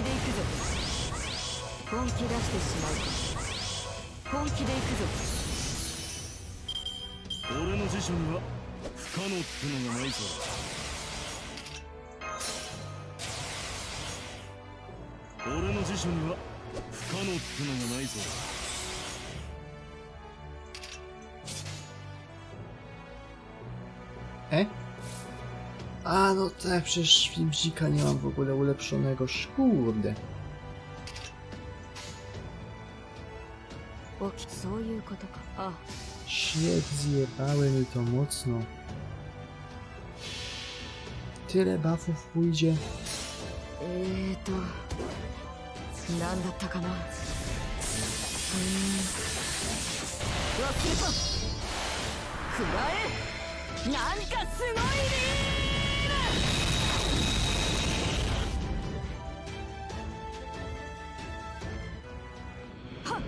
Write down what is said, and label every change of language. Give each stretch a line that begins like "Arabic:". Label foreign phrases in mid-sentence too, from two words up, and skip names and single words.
Japanese: 本気出してしまうか。本気で行くぞ。俺の辞書には不可能ってのがないぞ。俺の辞書には不可能ってのがないぞ。 E?
Polish: A, no tak, przecież filmzika nie mam w ogóle ulepszonego, kurde.
Japanese: 起き、そういうことか。あ、
Polish: Shit, zjebały mi to mocno. Tyle buffów pójdzie.
Japanese: なんだったかな。忘れた。くらえ。なんかすごいねー。はっ。